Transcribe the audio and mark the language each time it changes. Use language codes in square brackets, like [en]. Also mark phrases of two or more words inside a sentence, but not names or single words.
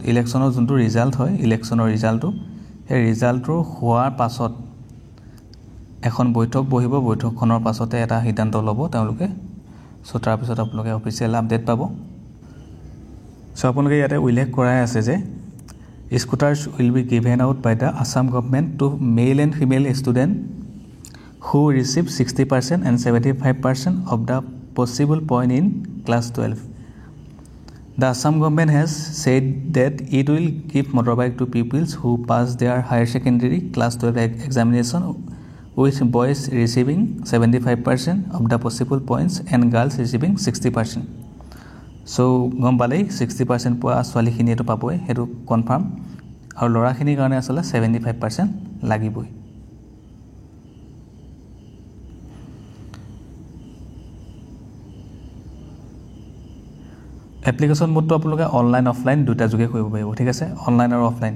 [as] ইলেকশ্যনৰ যোনটো ৰিজাল্ট হয়, ইলেকশ্যনৰ ৰিজাল্টটো সেই ৰিজাল্টটো হোৱাৰ পাছত এখন বৈঠক বহিব, বৈঠকখনৰ পাছতে এটা সিদ্ধান্ত ল'ব তেওঁলোকে। চ' তাৰপিছত আপোনালোকে অফিচিয়েল আপডেট পাব। চ' আপোনালোকে ইয়াতে উল্লেখ কৰাই আছে যে [en] scooters will be given out by the Assam government to male and female student who receive 60% and 75% of the possible point in class 12. The Assam government has said that it will give motorbike to pupils who pass their higher secondary class 12 examination with boys receiving 75% of the possible points and girls receiving 60%. [as] So গম পালেই 60% পোৱা ছোৱালীখিনিয়েতো পাবই, সেইটো কনফাৰ্ম, আৰু ল'ৰাখিনিৰ কাৰণে আচলতে 75% লাগিবই। এপ্লিকেশ্যন মোডটো আপোনালোকে [en] online offline [as] দুটা যোগে কৰিব পাৰিব, ঠিক আছে, অনলাইন আৰু অফলাইন।